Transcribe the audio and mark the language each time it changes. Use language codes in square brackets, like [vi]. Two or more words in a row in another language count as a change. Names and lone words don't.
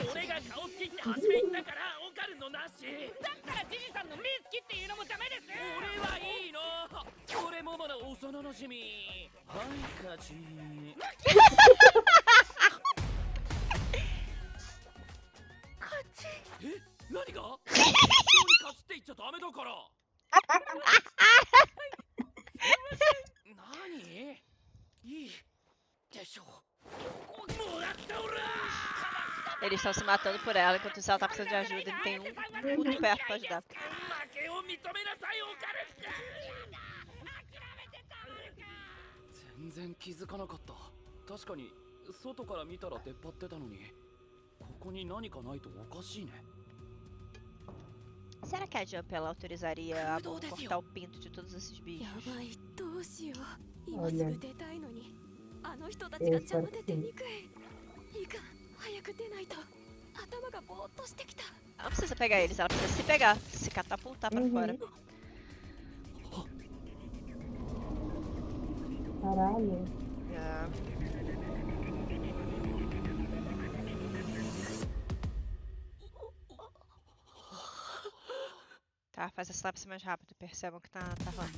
[ja] 俺が顔好きって初め言ったからオカルのなしだったらジジさんの目好きっていうのもダメです俺はいいの俺モモの幼なじみはい勝ち何が人に勝つって言っちゃダメだから何いいでしょもらったおら [pt] Eles estão se matando por ela, enquanto isso ela tá precisando de ajuda e não tem um cu de perto pra ajudar. [ja] 負けを認めなさいオカル全然気づかなかった確かに外から見たら出っ張ってたのにここに何かないとおかしいね [pt] Será que a Jump ela autorizaria a Momo cortar o pinto de todos esses [ja] や [pt] bichos? [ja] ばいどうしよう今すぐ出たいのにあの人たちが邪魔で出にくいいいか早く出ないと頭がぼーっとしてきた [pt] Ela não precisa pegar eles, ela precisa se pegar, se catapultar pra fora. Caralho. É. Tá, faz essa lápis mais rápido, percebam que tá rolando.